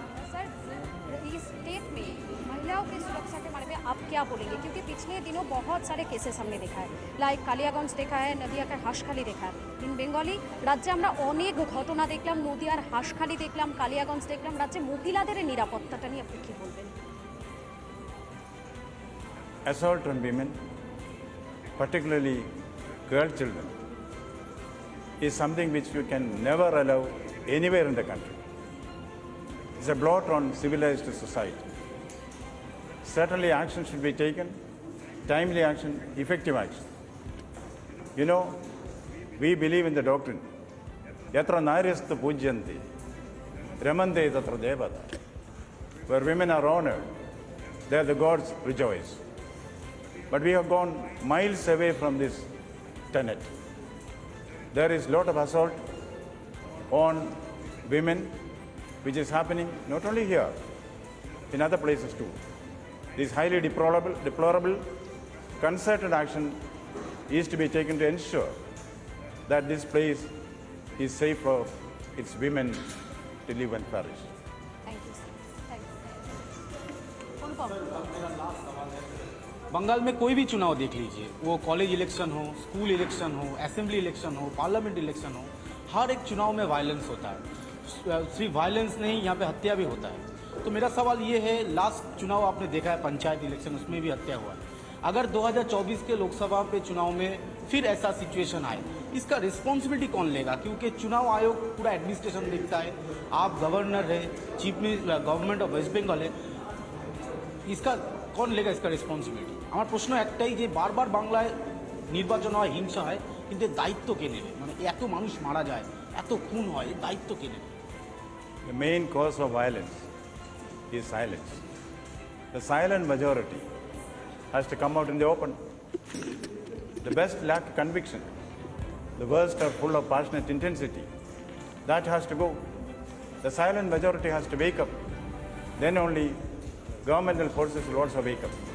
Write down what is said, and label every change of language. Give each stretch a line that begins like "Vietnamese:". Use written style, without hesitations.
Hindi: Sir, इस state में महिलाओं की सुरक्षा के बारे में आप क्या बोलेंगे, क्योंकि पिछले दिनों बहुत सारे केसेस हमने देखा है, लाइक कालियागंज देखा है, नदियाकर हाঁসখালি देखा है।
Bangla: इन बेंगली राज्य আমরা অনেক ঘটনা দেখলাম, নদিয়ার হাঁসখালি দেখলাম, কালিয়াগঞ্জ দেখলাম, রাজ্যে মহিলাদের নিরাপত্তাটা নিয়ে আপনি কি বলবেন?
English: Assault on women, particularly girl children, is something which we can never allow anywhere in the country. It's a blot on civilized society. Certainly action should be taken, timely action, effective action. You know, we believe in the doctrine,
Sanskrit: yatra naryastu pujyanti, ramante tatra devata.
English: Where women are honored, there the gods rejoice. But we have gone miles away from this tenet. There is a lot of assault on women, which is happening not only here, in other places too. This highly deplorable, concerted action is to be taken to ensure that this place is safe for its women to live and flourish. Thank you, sir. Thank you.
Hindi: Bengal में कोई भी चुनाव देख लीजिए, वो college election हो, school election हो, assembly election हो, पार्लियामेंट इलेक्शन हो, हर एक चुनाव में वायलेंस होता है। सिर्फ वायलेंस नहीं, यहाँ पे हत्या भी होता है। तो मेरा सवाल ये है, लास्ट चुनाव आपने देखा है पंचायत इलेक्शन, उसमें भी हत्या हुआ है। अगर 2024 के लोकसभा पे चुनाव में फिर ऐसा सिचुएशन आए, इसका रिस्पॉन्सिबिलिटी कौन लेगा? क्योंकि चुनाव आयोग पूरा एडमिनिस्ट्रेशन देखता है, आप गवर्नर है, chief minister government of waste Bengal है, इसका कौन लेगा इसका রেসপন্সিবিলিটি?
Bangla: আমার প্রশ্ন একটাই যে বারবার বাংলায় নির্বাচন হয়, হিংসা হয়, কিন্তু দায়িত্ব কে নেবে? মানে এত মানুষ মারা যায়, এত খুন হয়, দায়িত্ব কে নেবে?
English: The main cause of violence is silence. The silent majority has to come out in the open. The best lack conviction. The worst are full of passionate intensity. That has to go. The silent majority has to wake up. Then only governmental forces will also wake up.